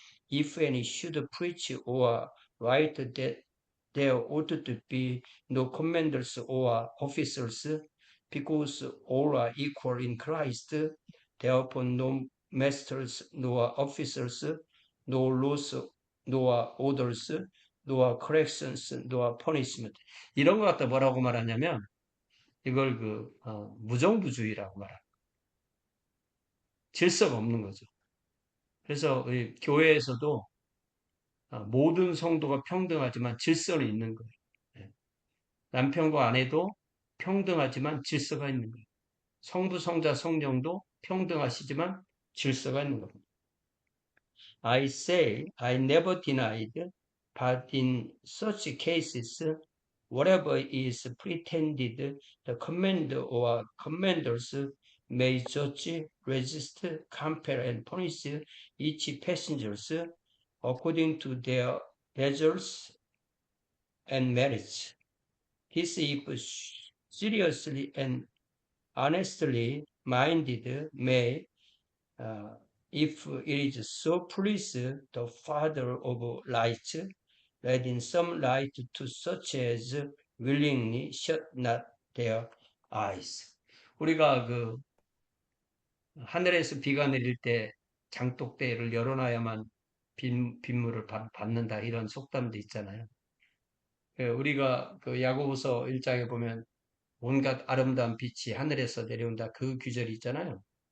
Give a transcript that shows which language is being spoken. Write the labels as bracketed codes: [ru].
[en] if any should preach or write that there ought to be no commanders or officers, because all are equal in Christ, therefore no masters nor officers, nor laws nor orders, nor corrections, nor punishment. [ko] 이런 것 갖다 뭐라고 말하냐면 이걸 무정부주의라고 말합니다. 질서가 없는 거죠. 그래서 교회에서도 모든 성도가 평등하지만 질서는 있는 거예요. 예. 남편과 아내도 평등하지만 질서가 있는 거예요. 성부, 성자, 성령도 평등하시지만 질서가 있는 겁니다. [en] I say, I never denied, but in such cases, whatever is pretended, the commander or commanders may judge, resist, compel, and punish each passengers according to their deserts and merits. This if seriously and honestly minded may, if it is so please the Father of lights, let in some light to such as willingly shut not their eyes. [ko] 우리가 하늘에서 비가 내릴 때 장독대를 열어놔야만 빗물을 받는다 이런 속담도 있잖아요. 우리가 야고보서 1장에 보면 온갖 아름다운 빛이 하늘에서 내려온다 그 구절이 있잖아요.